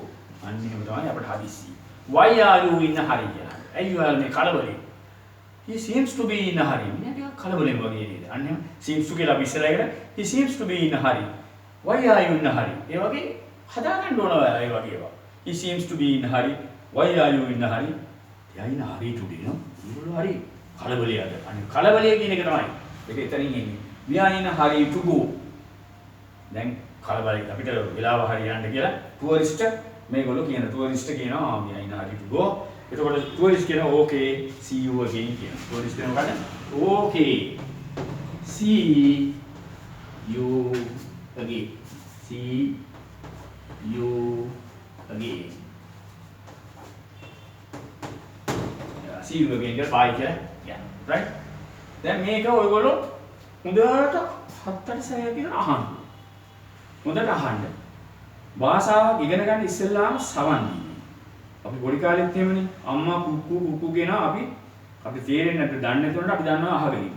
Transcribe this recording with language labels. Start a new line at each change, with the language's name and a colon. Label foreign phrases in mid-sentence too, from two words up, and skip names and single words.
Sinhala: අන්න එහෙම තමයි අපිට හදිස්සි.
English: why are you in a hurry කියලා.
Sinhala: ඇයි ඔයාලා මේ කලබලේ?
English: he seems to be in a hurry.
Sinhala: මේ ටිකක් කලබලෙන් වගේ නේද? අන්න එහෙම
English: seems to
Sinhala: කියලා අපි ඉස්සරහ කරලා
English: he seems to be in a hurry. why are you in a hurry?
Sinhala: ඒ වගේ හදාගන්න ඕන ඔයාලා ඒ වගේ ඒවා.
English: he seems to be in a hurry. why are you in a hurry? they are in a hurry today no?
Sinhala: ඒගොල්ලෝ හරි කලබලයේ අද. අනේ කලබලයේ කියන එක තමයි. ඒක එතනින් එන්නේ.
English: we are in a hurry to go.
Sinhala: දැන් කලබලයි අපිට වෙලාව හරි යන්න කියලා ටුවරිස්ට් මේගොල්ලෝ කියන ටුවරිස්ට් කියනවා
English: we are in a hurry to go.
Sinhala: එතකොට ටුවරිස්ට් කියනවා
English: okay see you again
Sinhala: කියනවා. ටුවරිස්ට් කියනවා මොකද?
English: okay see you again. see you again. see you again
Sinhala: කියලා bye කියලා කියනවා. right? දැන් මේක ඔයගොල්ලෝ හොඳට හත්තට සැය කියලා අහන්න. හොඳට අහන්න. භාෂාවක් ඉගෙන ගන්න ඉස්සෙල්ලාම සවන් දීලා. අපි පොඩි කාලෙත් එහෙමනේ අම්මා කුක්කු කියනවා අපි තේරෙන්නේ නැත්නම් දන්නේ නැතුනට අපි දන්නවා අහගෙන ඉන්නවා.